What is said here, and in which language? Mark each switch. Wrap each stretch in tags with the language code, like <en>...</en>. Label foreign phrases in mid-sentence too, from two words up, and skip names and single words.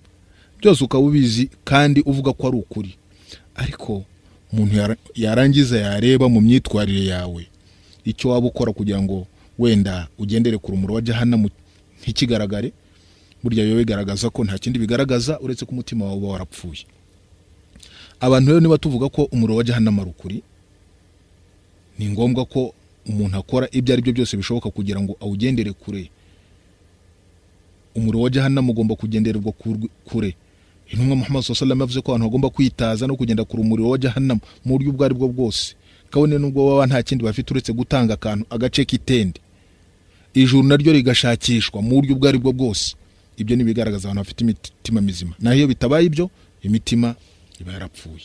<rw>Byose ukaba ubizi kandi uvuga ko ari ukuri. Ariko umuntu yarangiza yareba mu myitwarire yawe icyo waba ukora kugira ngo wenda ugendere ku rumuro wa Jahannam ntikigaragare, burya biba bigaragaza ko nta kindi bigaragaza uretse ko umutima wawe uba warapfuye. Abantu rero niba tuvuga ko umuriro wa Jahannam ari ukuri, ni ngombwa ko umuntu akora ibyo ari byo byose bishoboka kugira ngo awugendere kure. Umuriro wa Jahannam ugomba kugendererwa kure. Intumwa Muhammad</rw> <ar>صلى الله عليه وسلم</ar> <rw>yavuze ko abantu bagomba kwitaza no kugenda ku umuriro wa Jahannam mu buryo bwari bwo bwose, kabone nubwo baba nta kindi bafite uretse gutanga akantu agace k'itende, ijuru naryo rigashakishwa mu buryo bwari bwo bwose. Ibyo ni bigaragaza abantu bafite imitima mizima, naho iyo bitabaye ibyo imitima iba yarapfuye.</rw>